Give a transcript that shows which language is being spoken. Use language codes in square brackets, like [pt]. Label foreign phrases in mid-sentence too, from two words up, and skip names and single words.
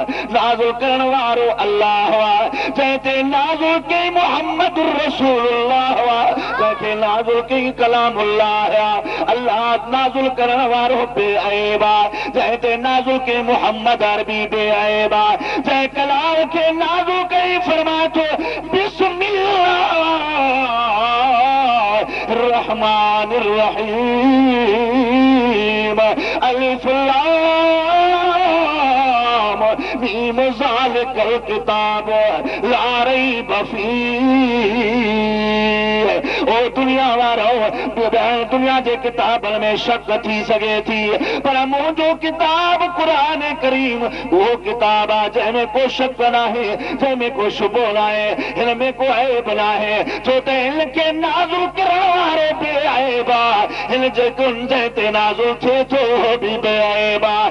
[sd] नाज़िल करण वारो अल्लाह आहे, जंहिंते नाज़िल कई [ar] محمد رسول الله [sd] आहे, जंहिंखे नाज़िल कई कलामुल्लाह आहे। अल्लाह नाज़िल करण वारो बेअयब आहे, जंहिंते नाज़िल कई मुहम्मद अरबी बेअयब आहे, जंहिं कलाम खे नाज़िल कई फरमाए थो [ar] بسم الله الرحمن الرحيم الم ذلك الكتاب لا ريب فيه. [sd] ओ दुनिया वारो, दुनिया जे किताबनि में शक थी सघे थी, पर मुंहिंजो किताब क़ुरान करीम उहो किताब आहे जंहिंमें को शक नाहे, जंहिंमें को शुबो नाहे, हिन में को ऐब नाहे, छो त हिन खे नाज़िल करण वारो बेअयब आहे, हिन जे गुण जंहिं ते नाज़िल थिए थो उहो बि बेअयब आहे।